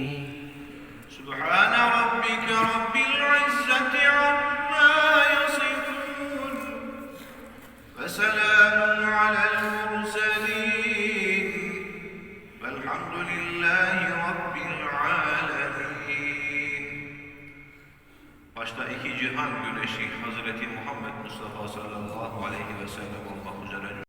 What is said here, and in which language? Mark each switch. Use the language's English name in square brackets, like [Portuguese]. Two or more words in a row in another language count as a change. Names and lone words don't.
[Arabic] سبحان ربك رب العزة عما يصفون، وسلام على المرسلين، والحمد لله رب العالمين. [Turkish] Başta iki cihan güneşi Hazreti Muhammed Mustafa [Arabic] صلى الله عليه وسلم [Turkish] olmak üzere